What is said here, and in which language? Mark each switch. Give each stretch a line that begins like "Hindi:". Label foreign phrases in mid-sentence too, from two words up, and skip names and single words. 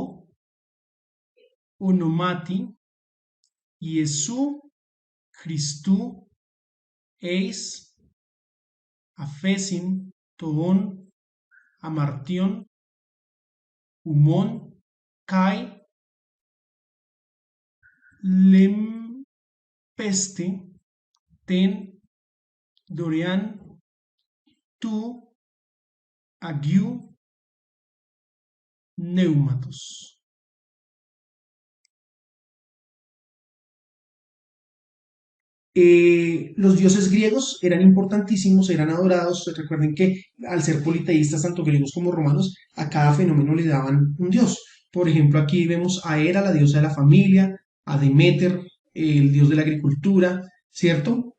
Greek: ὀνόματι, Ἰησοῦ, Χριστοῦ, εἰς, ἄφεσιν, τῶν, ἁμαρτιῶν, ὑμῶν, καὶ, λήμψεσθε, τὴν, δωρεὰν, τοῦ, ἁγίου, πνεύματος.
Spanish: Los dioses griegos eran importantísimos, eran adorados. Recuerden que al ser politeístas, tanto griegos como romanos, a cada fenómeno le daban un dios. Por ejemplo, aquí vemos a Hera, la diosa de la familia, a Deméter, el dios de la agricultura, ¿cierto?